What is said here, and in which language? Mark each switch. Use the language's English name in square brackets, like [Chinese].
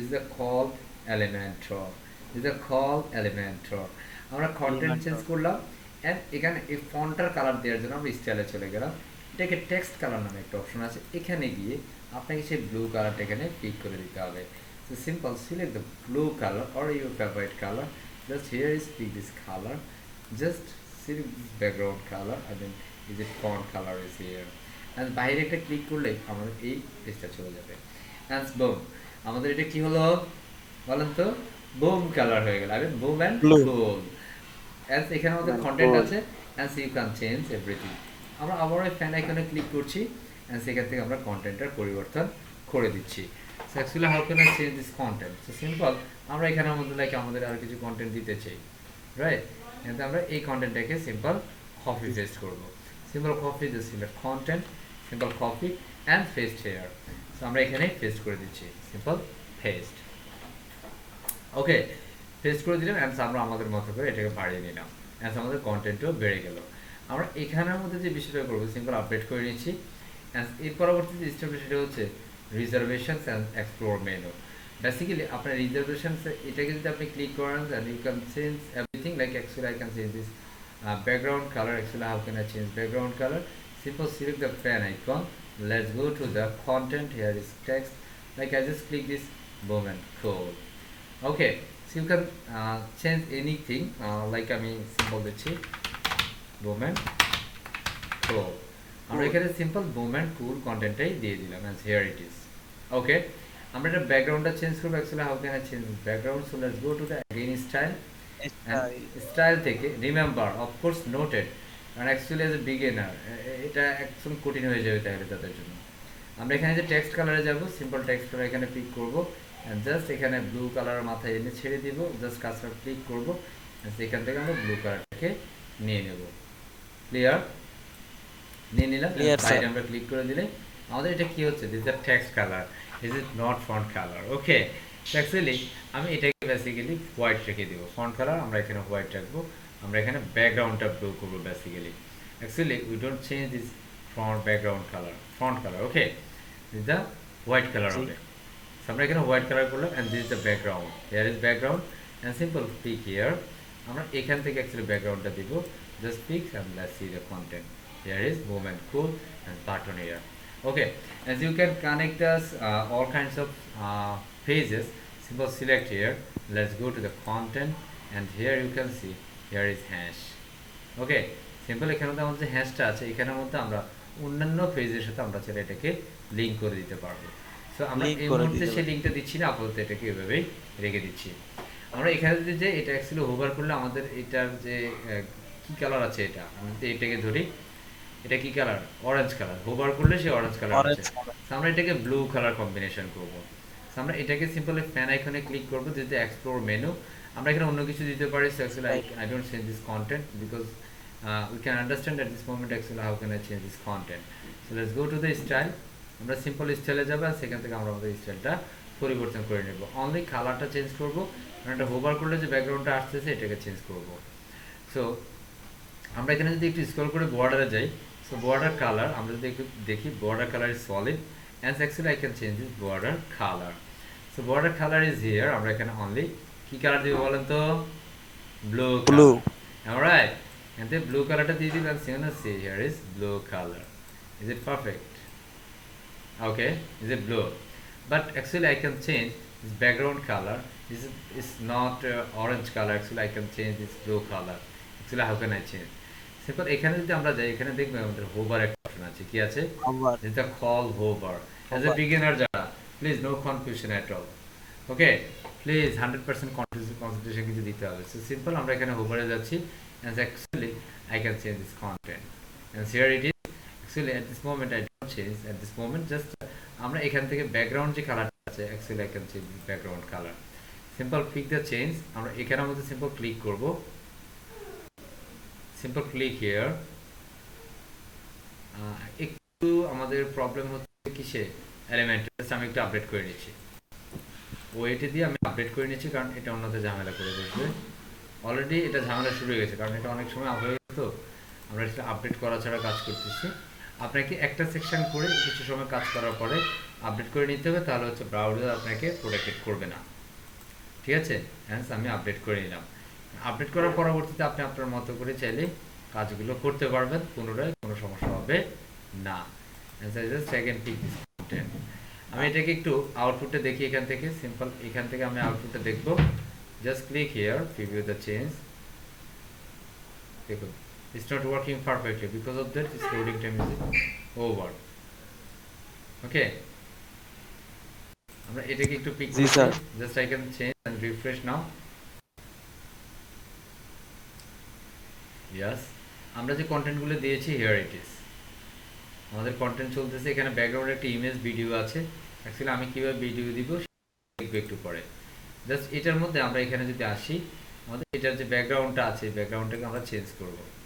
[English] This is the call Elementor, this is the call Elementor. [Bangla] আমরা content change করলাম, and এখানে এই ফন্টার colour দেওয়ার জন্য আমরা স্টাইলে চলে গেলাম। এটাকে টেক্সট কালার নামে একটা অপশন আছে, এখানে গিয়ে আপনাকে সেই ব্লু কালারটা এখানে পিক করে দিতে হবে। [English] So simple, select the blue color or your favorite color. Just here is pick this color. Just select this background color. I mean, is it font color is here. [Bangla] And বাইরে একটা click করলে আমাদের এই পেজটা চলে যাবে। [English] And boom, [Bangla] আমাদের এটা কি হলো বলেন তো? বুম কালার হয়ে গেল। [English] I mean boom and blue cool. As [Bangla] এখানে আমাদের কন্টেন্ট আছে, [English] and so you can change everything. [Bangla] আমরা আবার ওই ফ্যান আইকনে ক্লিক করছি, [English] and সেখান থেকে [Bangla] আমরা কন্টেন্টটার পরিবর্তন করে দিচ্ছি। [English] So actually how can I change this content? [Bangla] So simple, আমরা এখানের মধ্যে লাইক আমাদের আর কিছু কন্টেন্ট দিতে চাই, রাইট? এতে আমরা এই কন্টেন্টটাকে সিম্পল কপি পেস্ট করব। [English] Simple copy, just select content, simple copy and paste here. [Bangla] So আমরা এখানে পেস্ট করে দিচ্ছি, সিম্পল পেস্ট। ওকে, পেস্ট করে দিলাম, অ্যান্ড আমরা আমাদের মতো করে এটাকে বাড়িয়ে নিলাম, অ্যান্ড আমাদের কন্টেন্টও বেড়ে গেল। আমরা এখানের মধ্যে যে বিষয়টা করবো সিম্পল আপডেট করে নিচ্ছি। এর পরবর্তী যে স্টেপটা সেটা হচ্ছে reservations and explore menu. Basically আপনার রিজার্ভেশনস এটাকে যদি আপনি ক্লিক করেন, [English] Then you can change everything, like actually I can change this background color. Actually how can I change background color? Simple select the pen icon, let's go to the content. Here is text, like I just click this boom and cool. Okay, so you can change anything, like [Bangla] আমি simple দিচ্ছি [English] boom and cool. [Bangla] আমরা এখানে simple boom and cool কন্টেন্টটাই দিয়ে দিলাম, [English] as here it is. [Bangla] ওকে, আমরা এটা ব্যাকগ্রাউন্ডটা change করব। [English] Actually how can I change background? So let's go to the again style, and [Bangla] style থেকে [English] remember, of course noted, [Bangla] কারণ অ্যাকচুয়ালি এজ এ বিগিনার এটা একদম কঠিন হয়ে যাবে তাহলে তাদের জন্য। আমরা এখানে যে টেক্সট কালারে যাব, সিম্পল টেক্সট কালার এখানে পিক করব, জাস্ট এখানে ব্লু কালার মাথায় এনে ছেড়ে দিব, জাস্ট কাজটা ক্লিক করব, এখান থেকে আমরা ব্লু কালারটাকে নিয়ে নেব। ক্লিয়ার? নিয়ে নিলাম, [English] Clear side sir. [Bangla] আমরা ক্লিক করে দিলে আমাদের এটা কি হচ্ছে, [English] This is text colour, is it not font colour. [Bangla] Okay, actually আমি এটাকে বেসিক্যালি হোয়াইট রেখে দেবো, ফন্ট কালার আমরা এখানে হোয়াইট রাখবো, আমরা এখানে ব্যাকগ্রাউন্ডটা ব্লু করবো basically. [English] Actually we don't change this font background colour, font colour. Okay, this the white colour [Bangla] জি। হবে। [English] So [Bangla] আমরা এখানে হোয়াইট কালার করলাম, [English] and this is the background, here is background and simple pick here, [Bangla] আমরা এখান থেকে actually ব্যাকগ্রাউন্ডটা দিব, [English] just pick and let's see the content, here is movement cool and button here. Okay, as you can connect us all kinds of pages, simple select here, let's go to the content and here you can see here is hash. [Bangla] Okay, simple এখানে মধ্যে আমাদের যে হ্যাশটা আছে এখানের মধ্যে আমরা অন্যান্য পেজের সাথে আমরা চাইলে এটাকে লিঙ্ক করে দিতে পারবো। সো আমরা লিংক এই করে মুহূর্তে দিতে সেই পারি। লিঙ্কটা দিচ্ছি না, আপাতত এটাকে এভাবেই রেখে দিচ্ছি। আমরা এখানে যদি যে এটা অ্যাকচুয়ালি হোভার করলে আমাদের এটার যে কি কালার আছে, এটা আমি যদি এটাকে ধরি, এটা কি কালার, অরেঞ্জ কালার, হোভার করলে সে অরেঞ্জ কালার আছে। Orange colour. সো আমরা এটাকে ব্লু কালার কম্বিনেশন করব। সো আমরা এটাকে সিম্পলি ফ্যান আইকনে ক্লিক করব, যেটা এক্সপ্লোর মেনু, আমরা এখানে অন্য কিছু দিতে পারি। So actually [English] I don't change this content because we can understand at this moment actually how can I change this content. So let's go to the style, [Bangla] আমরা সিম্পল স্টাইলে যাব আর সেখান থেকে আমরা আমাদের স্টাইলটা পরিবর্তন করে নেব, অনলি কালারটা চেঞ্জ করব, কারণ এটা হোভার করলে যে ব্যাকগ্রাউন্ডটা আসতেছে এটাকে চেঞ্জ করব। সো আমরা এখানে যদি একটু স্ক্রল করে বর্ডারে যাই, সো বর্ডার কালার আমরা যদি একটু দেখি, [English] Border colour is solid and actually I can change this border colour. [Bangla] So border colour is here, আমরা এখানে অনলি কি কালার দিব বলেন তো, blue [English] Blue. Colour. Alright, and the blue color [Bangla] টা দিয়ে দিবেন, [English] see here is blue color, is it perfect? Okay, is it blue? But actually I can change this background color, this is not orange color, actually I can change this blue color. Actually how can I change? [Bangla] Simple, এখানে যদি আমরা যাই, এখানে দেখবেন আমাদের hover একটা option আছে, কি আছে, আবার [English] এটা call hover. as a [Bangla] আবার [English] beginner যারা, please no confusion at all, okay, please 100% concentration [Bangla] কিন্তু দিতে হবে। সো সিম্পল আমরা এখানে হোভারে যাচ্ছি, [English] and actually I can change this content, and here it is. Actually at this moment I don't change at this moment, just [Bangla] আমরা এখান থেকে background যে কালারটা আছে, [English] actually I can change the background color. Simple pick the change, [Bangla] আমরা এখানের মধ্যে simple click করব, সিম্পল ক্লিক হিয়ার। একটু আমাদের প্রবলেম হচ্ছে কিসে, এলিমেন্ট, আমি একটু আপডেট করে নিচ্ছি, ওইটা দিয়ে আমি আপডেট করে নিচ্ছি, কারণ এটা অন্যতে ঝামেলা করে বসবে। অলরেডি এটা ঝামেলা শুরু হয়ে গেছে, কারণ এটা অনেক সময় হয়ে গেছে, আমরা এটা আপডেট করা ছাড়া কাজ করতেছি। আপনাকে একটা সেকশন করে কিছু সময় কাজ করার পরে আপডেট করে নিতে হবে, তাহলে হচ্ছে ব্রাউজার আপনাকে প্রোটেক্ট করবে না, ঠিক আছে। হ্যাঁ, আমি আপডেট করে নিলাম, আপডেট করার পরবর্তীতে আপনি আপনার মতো করে চাইলে কাজগুলো করতে পারবেন, পুনরায় কোনো সমস্যা হবে না। সেকেন্ড পিক দিস কন্টেন্ট, আমি এটাকে একটু আউটপুটটা দেখি এখান থেকে, সিম্পল এখান থেকে আমি আউটপুটটা দেখবো, [English] Just click here, preview the change. [Bangla] দেখুন, [English] it's not working perfectly, because of that its loading time is over. [Bangla] Okay, আমরা এটাকে একটু পিক জি করছি, sir. [English] Just I can change and refresh now. [Bangla] Yes, আমরা যে কন্টেন্টগুলো দিয়েছি, [English] here it is, [Bangla] আমাদের কন্টেন্ট চলতেছে, এখানে ব্যাকগ্রাউন্ডে একটা ইমেজ ভিডিও আছে। অ্যাকচুয়ালি আমি কিভাবে ভিডিও দিব দেখবো একটু পরে। জাস্ট এটার মধ্যে আমরা এখানে যদি আসি, আমাদের এটার যে ব্যাকগ্রাউন্ডটা আছে, ব্যাকগ্রাউন্ডটাকে আমরা চেঞ্জ করব।